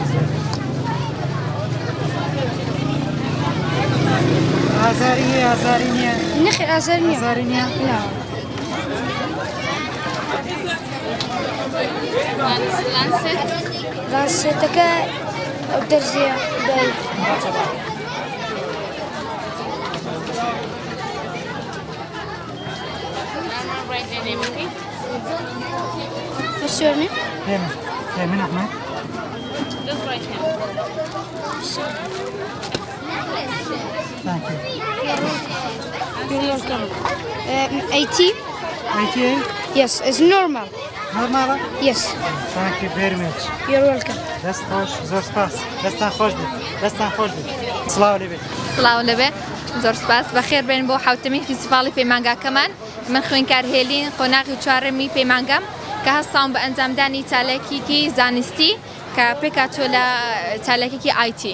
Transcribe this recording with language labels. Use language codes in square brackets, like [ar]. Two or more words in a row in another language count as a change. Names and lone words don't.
[ckb] ئازاری هەیە ئازاری نییە نەخێر ئازار نییە ئازاری نییە لانسێتەکە ئەو دەرزیە بای [en] What's your name? [ckb] من أحمد. [en] Just right hand. Thank you. You're welcome. 80? 88? Yes, it's normal. Normal? Yes. Thank you very much. You're welcome. [ckb] دەست خۆش زۆر سپاس دەستان خۆش بێت دەستان خۆش بێت سڵاو لێبێت سڵاو لەبێ زۆر سپاس بەخێر بێن بۆ حوتەمی فیسیڤاڵی پەیمانگاکەمان من خوێندکار هێلین قۆناغی چوارەمی پەیمانگام کە هەستاوم بە ئەنجامدانی چالێکێکی زانستی کە پێکاتۆ لە چالێکێکی ئایتی